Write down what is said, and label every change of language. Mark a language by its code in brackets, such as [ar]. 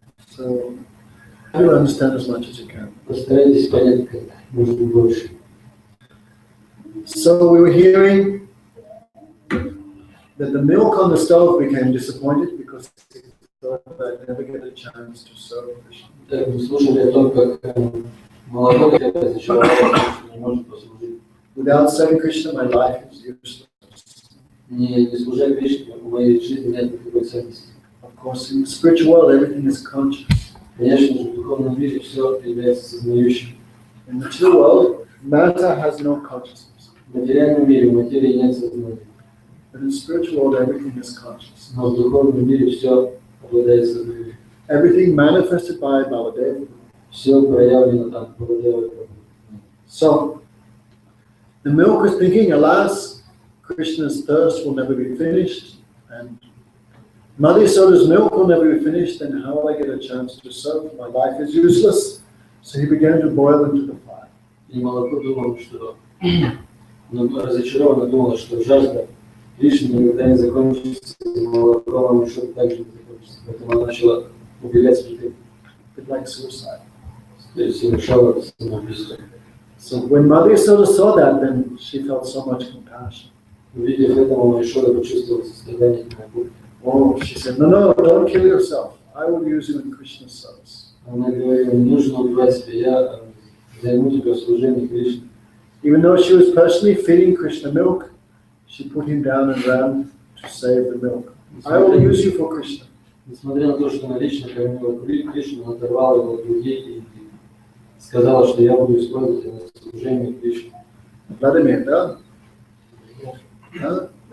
[en] So you understand as much as you can. [ru] Постарайтесь понять, как можно больше. [en] So we were hearing that the milk on the stove became disappointed because it thought that I'd never get a chance to serve Krishna. [ru] Так, мы слушали о том, как молоко сначала не может послужить. [en] Without serving Krishna, my life is useless. [ru] Не служа Кришне, в моей жизни нет никакой ценности. [en] Of course, in the spiritual world, everything is conscious. [ru] Конечно же, в духовном мире все является сознающим. [en] In the material world, matter has no consciousness. [ru] В материальном мире у материи нет сознания. [en] But in the spiritual world, everything is conscious. [ru] Но в духовном мире все обладает сознанием. [en] Everything manifested by Baladeva. [ru] Все проявлено там, Баладева. [en] So, the milk is thinking, alas, Krishna's thirst will never be finished, and Mother Yasoda's milk will never be finished, and how will I get a chance to serve? My life is useless. So he began to boil into the fire. [ru] И молоко думало, что разочарованно думала, что жажда Кришны никогда не закончится, и молоком еще также не закончится. Поэтому она начала убегать с плиты. [en] Like suicide. [ru] То есть совершала самоубийство. [en] So when Mother Yasoda saw that, then she felt so much compassion. [ru] Увидев это, мама Ишода почувствовала сострадание к нему. [en] Oh, she said, no, don't kill yourself. I will use you in Krishna's service. [ru] Она говорила, не нужно убивать себя, я займу тебя в служении Кришне. [en] Even though she was personally feeding Krishna milk, she put him down and ran to save the milk. I will use you for Krishna. [ru] Несмотря на то, что она лично кормила Кришну, она оторвала его от других и сказала, что я буду использовать его в служении Кришне. Vladimir, да? Huh?